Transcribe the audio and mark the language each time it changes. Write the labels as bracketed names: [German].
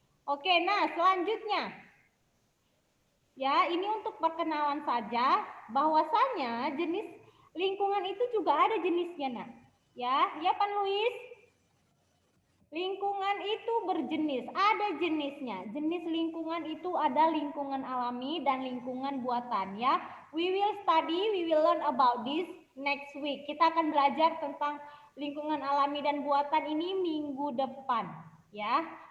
[Indonesian] Oke, nah selanjutnya. Ya, ini untuk perkenalan saja, bahwasanya jenis lingkungan itu juga ada jenisnya, nak. Ya Pak Luis? Lingkungan itu berjenis, ada jenisnya. Jenis lingkungan itu ada lingkungan alami dan lingkungan buatan ya. [English] We will learn about this next week. [Indonesian] Kita akan belajar tentang lingkungan alami dan buatan ini minggu depan ya.